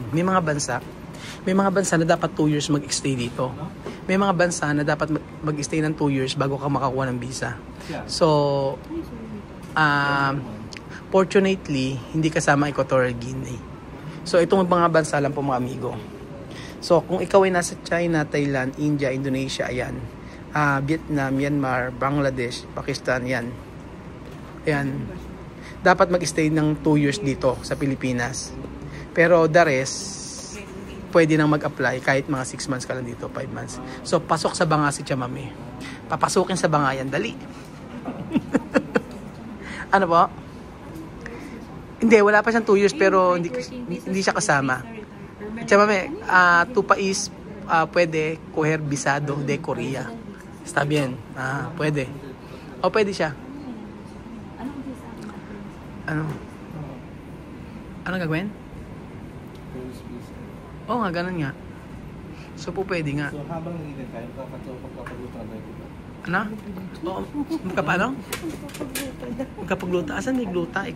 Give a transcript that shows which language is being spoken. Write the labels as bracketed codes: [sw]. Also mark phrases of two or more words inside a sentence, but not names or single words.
[tl] May mga bansa na dapat 2 years mag-stay dito. May mga bansa na dapat mag-stay ng 2 years bago ka makakuha ng visa. So, fortunately, hindi kasama Equatorial Guinea. So, itong mga bansa lang po mga amigo. So, kung ikaw ay nasa China, Thailand, India, Indonesia, ayan. Vietnam, Myanmar, Bangladesh, Pakistan, yan. Ayan. Dapat mag-stay ng 2 years dito sa Pilipinas. Pero [en] the rest, [tl] pwede nang mag-apply kahit mga 6 months ka lang dito, 5 months. So, pasok sa banga si Chamame. Papasukin sa banga yan, dali. Ano po? Hindi, wala pa siyang 2 years pero hindi siya kasama. Chamame, [es] tu país pwede coger visado de Korea. Está bien. [tl] Pwede. O pwede siya. Ano gagawin? Oo nga, ganun nga. So po pwede nga. So habang nagiging tayo, pagkakapagluto na dito. Ano? Oo. Paano? Magkapagluta. Asan may gluta?